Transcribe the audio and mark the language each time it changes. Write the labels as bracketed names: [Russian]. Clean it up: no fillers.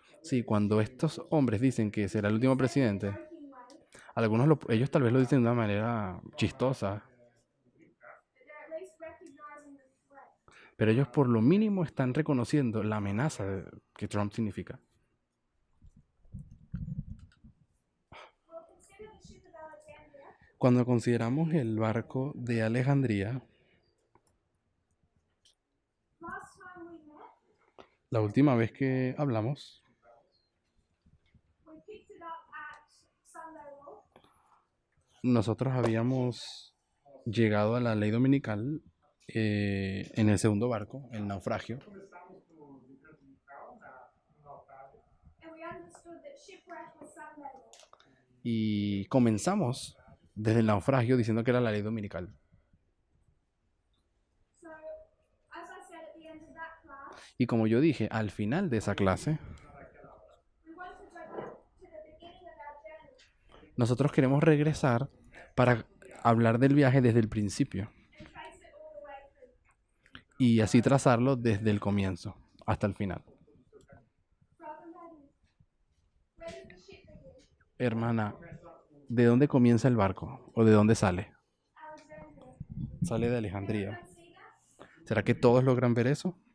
[Spanish] Sí, cuando estos hombres dicen que será el último presidente, [English] joking way, [Spanish] ellos tal vez lo dicen de una manera chistosa, [English] they're at least recognizing the threat. [Spanish] pero ellos por lo mínimo están reconociendo la amenaza que Trump significa. [English] Well, consider the ship of Alexandria. [Spanish] Cuando consideramos el barco de Alejandría, [English] Last time we met, [Spanish] La última vez que hablamos, [English] we picked it up at Sunday Law. [Spanish] nosotros habíamos llegado a la ley dominical en el segundo barco, el naufragio, [English] And we understood that shipwreck was Sunday Law. [Spanish] y comenzamos desde el naufragio diciendo que era la ley dominical. [English] So, as I said at the end of that class, [Spanish] Y como yo dije, al final de esa clase, [English] we want to go back to the beginning of our journey [Spanish] nosotros queremos regresar para hablar del viaje desde el principio [English] and trace it all the way through. [Spanish] y así trazarlo desde el comienzo hasta el final. [English] Brother Maddie, where does the ship begin? [Spanish] Hermana, ¿de dónde comienza el barco o de dónde sale? [English] Alexandria. [Spanish] Sale de Alejandría. [English] Everyone see that? [Spanish] ¿Será que todos logran ver eso?